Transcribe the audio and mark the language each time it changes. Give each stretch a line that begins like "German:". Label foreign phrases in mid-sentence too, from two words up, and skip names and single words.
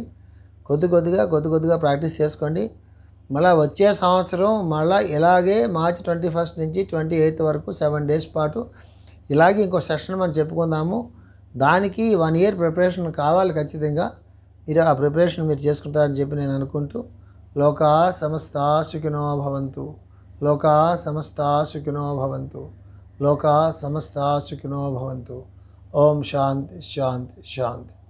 Telugu: కొద్ది కొద్దిగా ప్రాక్టీస్ చేసుకోండి. మళ్ళీ వచ్చే సంవత్సరం మళ్ళీ ఇలాగే మార్చి 21 నుంచి 28 వరకు 7 days పాటు ఇలాగే ఇంకో సెషన్ మనం చెప్పుకుందాము. దానికి 1 year ప్రిపరేషన్ కావాలి ఖచ్చితంగా. మీరు ఆ ప్రిపరేషన్ మీరు చేసుకుంటారని చెప్పి నేను అనుకుంటూ,
Sanskrit: లోకా సమస్తా సుఖినో భవంతు, లోకా సమస్తా సుఖినో భవంతు, లోకా సమస్తా సుఖినో భవంతు. ఓం శాంతి శాంతి శాంతి.